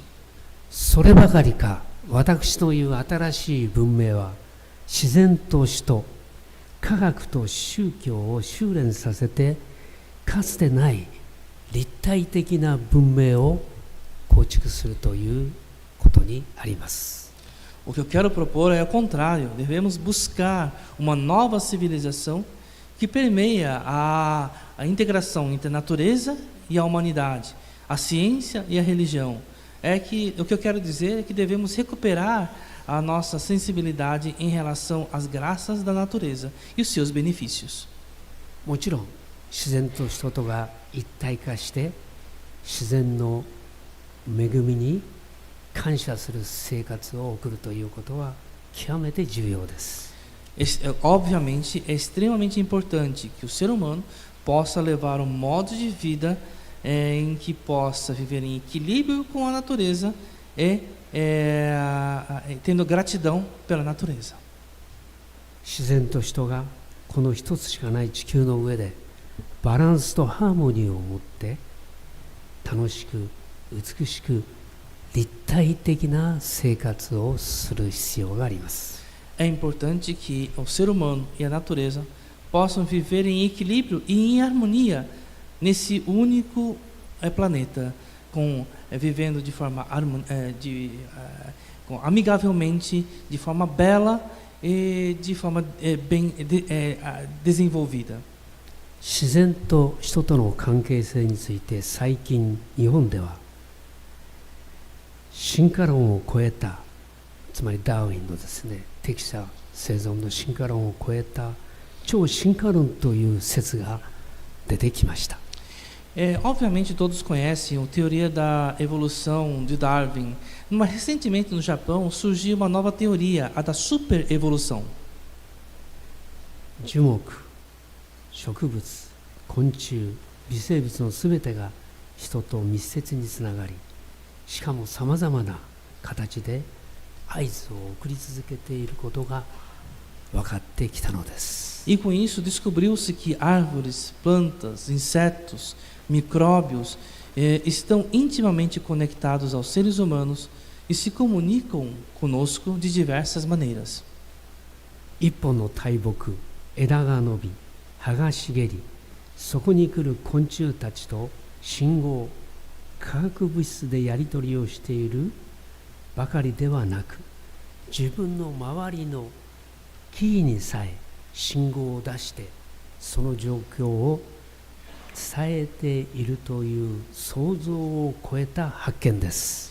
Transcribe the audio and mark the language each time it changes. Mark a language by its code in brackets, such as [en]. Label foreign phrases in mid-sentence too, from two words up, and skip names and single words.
[ja] そればかりか、私という新しい文明は自然と死と科学と宗教を修練させて、かつてない立体的な文明を構築するということにあります。 [pt] O que eu quero propor é o contrário. Devemos buscar uma nova civilização que permeia a integração entre a natureza e a humanidade, a ciência e a religião. O que eu quero dizer é que devemos recuperar a nossa sensibilidade em relação às graças da natureza e os seus benefícios. [ja] もちろん自然と人とが一体化して自然の恵みに感謝する生活を送るということは極めて重要です。 [pt] Obviamente, é extremamente importante que o ser humano possa levar um modo de vida em que possa viver em equilíbrio com a natureza e tendo gratidão pela natureza. [ja] 自然と人がこの一つしかない地球の上でバランスとハーモニーを持って楽しく美しく立体的な生活をする必要があります。 [pt] É importante que o ser humano e a natureza possam viver em equilíbrio e em harmonia nesse único planeta, vivendo de forma amigavelmente, de forma bela e de forma bem desenvolvida. [ja] 自然と人との関係性について最近日本では進化論を超えた、つまりダーウィンのですね、適者生存の進化論を超えた超進化論という説が出てきました。 [pt] Obviamente todos conhecem a teoria da evolução de Darwin, mas recentemente no Japão surgiu uma nova teoria, a da superevolução. [ja] 樹木、植物、昆虫、微生物のすべてが人と密接につながり、しかもさまざまな形で合図を送り続けていることが分かってきたのです。 [pt] E com isso descobriu-se que árvores, plantas, insetos, micróbios estão intimamente conectados aos seres humanos e se comunicam conosco de diversas maneiras. [ja] 一本の大木、枝が伸び、葉が茂り、そこに来る昆虫たちと信号、化学物質でやり取りをしているばかりではなく、自分の周りの木々にさえ信号を出してその状況を伝えているという想像を超えた発見です。